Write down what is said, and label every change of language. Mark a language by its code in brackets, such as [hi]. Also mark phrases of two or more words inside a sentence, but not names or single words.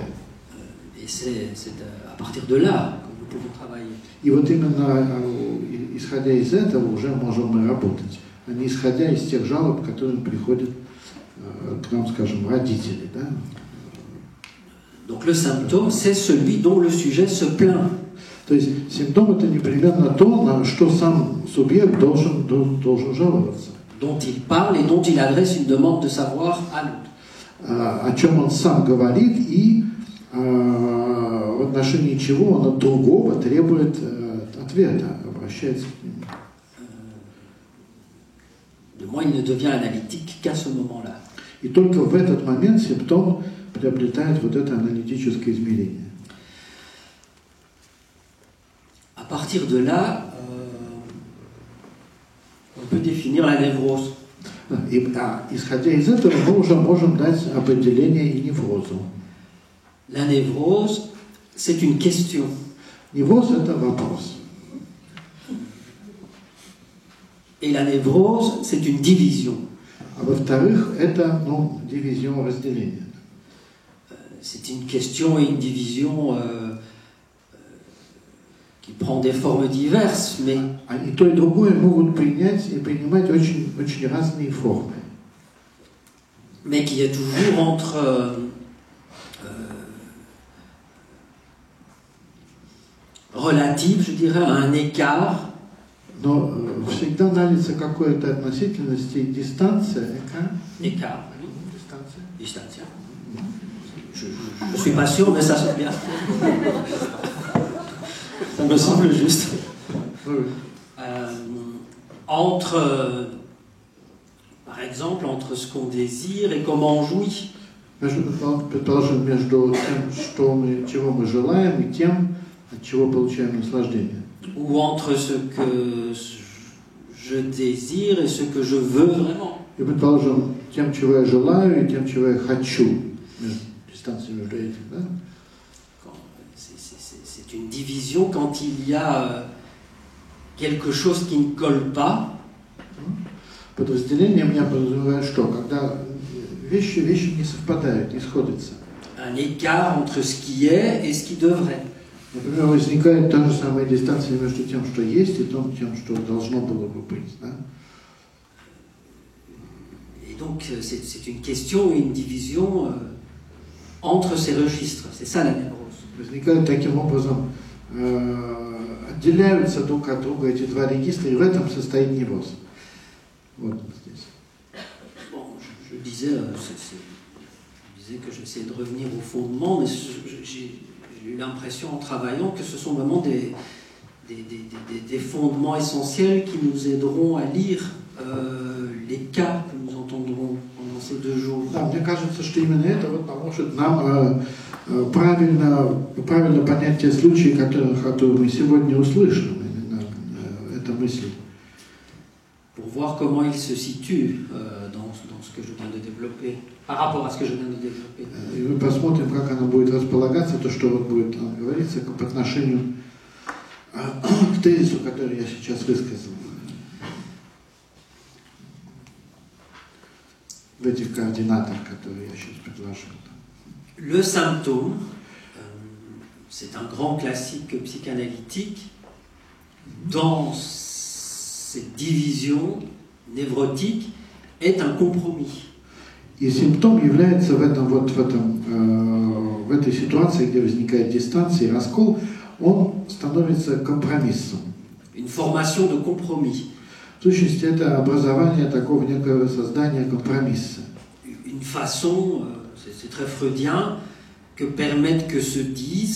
[fr] Et c'est à partir de là que nous pouvons travailler. [ru] И вот именно исходя из этого уже можем мы работать, а не исходя из тех жалоб, которые приходят к нам, скажем, родители. Да? [fr] Donc le symptôme, c'est celui dont le sujet se plaint. [ru] То есть симптом это непременно то, на что сам субъект должен жаловаться. [fr] Dont il parle et dont il adresse une demande de savoir à l'autre. [ru] О чем он сам говорит и в отношении чего он от другого требует ответа, обращается к нему. [fr] De moi, il ne devient analytique qu'à ce moment-là. [ru] И только в этот момент симптом приобретает вот это аналитическое измерение. [fr] À partir de là, on peut définir la névrose. [ru] И, исходя из этого, мы уже можем дать определение и неврозу. [fr] La névrose, c'est une question. [ru] Невроз – это вопрос. [fr] Et la névrose, c'est une division. [ru] А во-вторых, это дивизион, разделение. [fr] C'est une question et une division qui prend des formes diverses, mais [ru] И то, и другое могут принять и принимать очень, очень разные формы. [fr] Mais qui est toujours entre relative, je dirais, à un écart. [ru] Но всегда налится какое-то относительность и дистанция. [fr] Écart. Distanция. Je ne suis pas sûr, mais ça sonne bien. Ça me semble juste. Entre, par exemple, entre ce qu'on désire et comment on jouit. [ru] Предположим, между тем, чего мы желаем, и тем, от чего получаем наслаждение. [fr] Ou entre ce que je désire et ce que je veux vraiment. [ru] И, предположим, тем, чего я желаю, и тем, чего я хочу. Дистанция между этим, да? [fr] C'est une division quand il y a quelque chose qui ne colle pas. [ru] Под разделением я подразумеваю что? Когда вещи не совпадают, не сходятся. [fr] Un écart entre ce qui est et ce qui devrait. [ru] Например, возникает та же самая дистанция между тем, что есть, и тем, что должно было бы быть. Да? [fr] Et donc, c'est une question et une division entre ces registres. C'est ça la névrose. [ru] Возникают таким образом, отделяются друг от друга эти два регистра, и в этом состоит невроз. Вот здесь. [fr] Bon, je disais que j'essayais de revenir au fondement, mais j'ai eu l'impression en travaillant que ce sont vraiment des fondements essentiels qui nous aideront à lire les cas que nous entendrons pendant ces 2 jours. [ru] Да, мне кажется, что именно это поможет нам правильно понять те случаи, которые мы сегодня услышим, это мысли. [fr] Pour voir comment il se situe dans ce que je viens de développer, par rapport à ce que je viens de développer. [ru] И мы посмотрим, как она будет располагаться, то, что вот будет говориться по отношению к тезису, который я сейчас высказал. В этих координатах, которые я сейчас предложил. [fr] Le symptôme, c'est un grand classique psychanalytique. Dans cette division névrotique, est un compromis. [ru] И симптом является в этом в этой ситуации, где возникает дистанция и раскол, он становится компромиссом. [fr] Une formation de compromis. [ru] В сущности, это образование такого некого создания компромисса. [fr] Une façon, c'est très freudien, que permettent que se disent